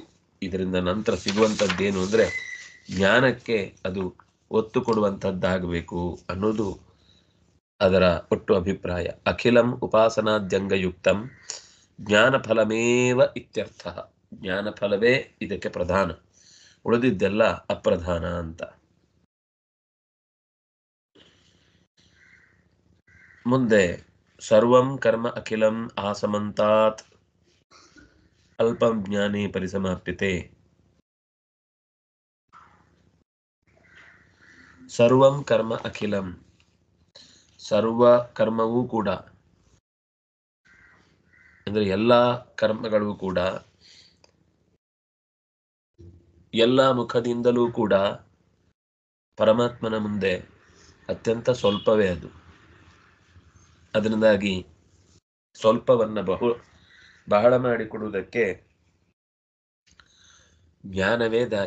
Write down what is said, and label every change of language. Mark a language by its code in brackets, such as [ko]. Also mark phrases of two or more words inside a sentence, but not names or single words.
[kn] ಇದರಿಂದ ನಂತರ ಸಿಗುವಂಥದ್ದೇನು ಅಂದರೆ ಜ್ಞಾನಕ್ಕೆ ಅದು ಒತ್ತು ಕೊಡುವಂಥದ್ದಾಗಬೇಕು ಅನ್ನೋದು ಅದರ ಒಟ್ಟು ಅಭಿಪ್ರಾಯ. [sa] ಅಖಿಲಂ ಉಪಾಸನಾದ್ಯಂಗಯುಕ್ತಂ ಜ್ಞಾನಫಲಮೇವ ಇತ್ಯರ್ಥ. [kn] ಜ್ಞಾನಫಲವೇ ಇದಕ್ಕೆ ಪ್ರಧಾನ, ಉಳಿದಿದ್ದೆಲ್ಲ ಅಪ್ರಧಾನ ಅಂತ. [sa] ಮುಂದೆ ಸರ್ವಂ ಕರ್ಮ ಅಖಿಲಂ ಆಸಮಂತಾತ್ ಅಲ್ಪಂ ಜ್ಞಾನೇ ಪರಿಸಮಾಪ್ಯತೆ. ಸರ್ವಂ ಕರ್ಮ ಅಖಿಲಂ, [kn] ಸರ್ವ ಕರ್ಮವೂ ಕೂಡ ಅಂದರೆ ಎಲ್ಲ ಕರ್ಮಗಳು ಕೂಡ, ಎಲ್ಲ ಮುಖದಿಂದಲೂ ಕೂಡ ಪರಮಾತ್ಮನ ಮುಂದೆ ಅತ್ಯಂತ ಸ್ವಲ್ಪವೇ ಅದು. ಅದರಿಂದಾಗಿ ಸ್ವಲ್ಪವನ್ನು ಬಹಳ ಮಾಡಿಕೊಡುವುದಕ್ಕೆ ಜ್ಞಾನವೇ ದಾರಿ.